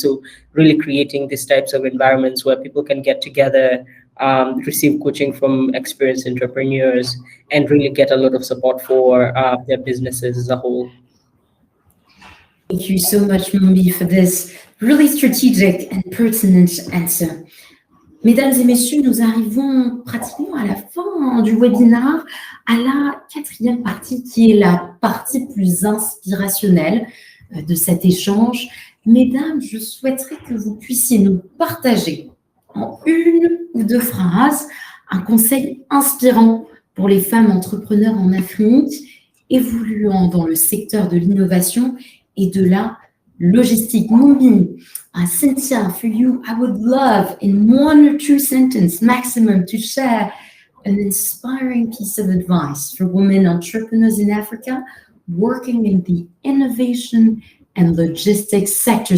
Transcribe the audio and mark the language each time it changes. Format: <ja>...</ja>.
<en>So really creating these types of environments where people can get together, receive coaching from experienced entrepreneurs, and really get a lot of support for their businesses as a whole. Thank you so much, Mumbi, for this really strategic and pertinent answer.</en> <fr>Mesdames et messieurs, nous arrivons pratiquement à la fin du webinaire, à la quatrième partie qui est la partie plus inspirationnelle de cet échange. Mesdames, je souhaiterais que vous puissiez nous partager en une ou deux phrases un conseil inspirant pour les femmes entrepreneurs en Afrique, évoluant dans le secteur de l'innovation et de la logistique.</fr> <en>Mumbi, Cynthia, for you, I would love in 1 or 2 sentences maximum to share an inspiring piece of advice for women entrepreneurs in Africa working in the innovation and logistics sector.</en>